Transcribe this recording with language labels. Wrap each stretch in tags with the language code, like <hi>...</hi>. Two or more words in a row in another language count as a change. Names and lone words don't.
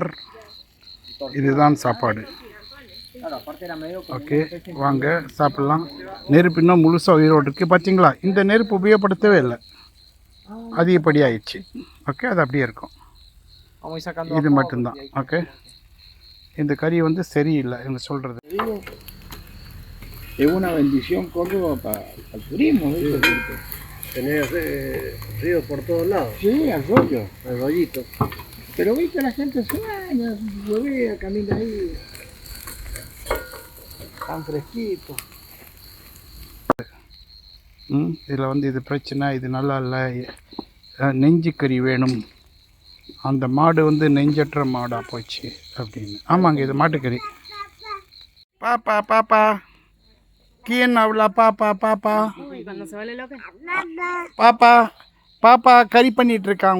<ta>இதுதான் சாப்பாடு. ஓகே, வாங்க சாப்பிட்லாம். நெருப்பு இன்னும் முழுசாக உயிரோடு இருக்குது. பார்த்தீங்களா, இந்த நெருப்பு உபயோகப்படுத்தவே இல்லை, அதிகப்படி ஆயிடுச்சு. ஓகே, அது அப்படியே இருக்கும். இது மட்டும்தான். ஓகே, இந்த கறி வந்து சரியில்லை இவங்க சொல்கிறது.</ta> <es>Es una bendición Córdoba para el turismo. Tenés ríos por todos lados. Sí, arroyo. Arroyito. Pero viste, la gente se baña, llovea, camina ahí. Tan fresquito.</es> <ta>இதில் வந்து இது பிரச்சனை, இது நல்லா இல்லை, நெஞ்சு கறி வேணும். அந்த மாடு வந்து நெஞ்சற்ற மாடாக போச்சு அப்படின்னு. ஆமாங்க, இது மாட்டுக்கறி. பாப்பா பாப்பா</ta> <es>¿Quién habla</es> <ta>பாப்பா பாப்பா பாப்பா பாப்பா கறி பண்ணிட்டு இருக்காங்க.</ta>